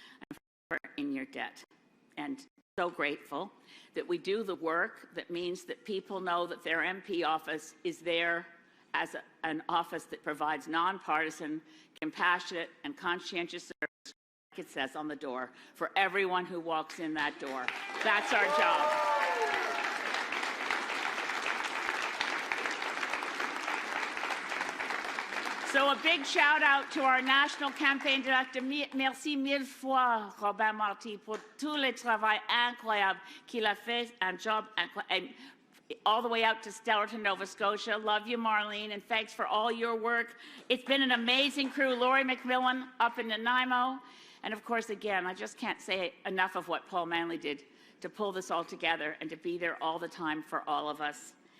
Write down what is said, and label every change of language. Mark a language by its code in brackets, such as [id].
[en] I'm forever in your debt. And so grateful that we do the work that means that people know that their MP office is there as an office that provides nonpartisan, compassionate, and conscientious service, like it says on the door, for everyone who walks in that door. That's our job. So a big shout out to our national campaign director. [fr] Merci mille fois, Robin Marty, pour tout le travail incroyable qu'il a fait, un job incroyable. [en] All the way out to Stellarton, Nova Scotia. Love you, Marlene, and thanks for all your work. It's been an amazing crew. Laurie McMillan up in Nanaimo. And of course, again, I just can't say enough of what Paul Manley did to pull this all together and to be there all the time for all of us.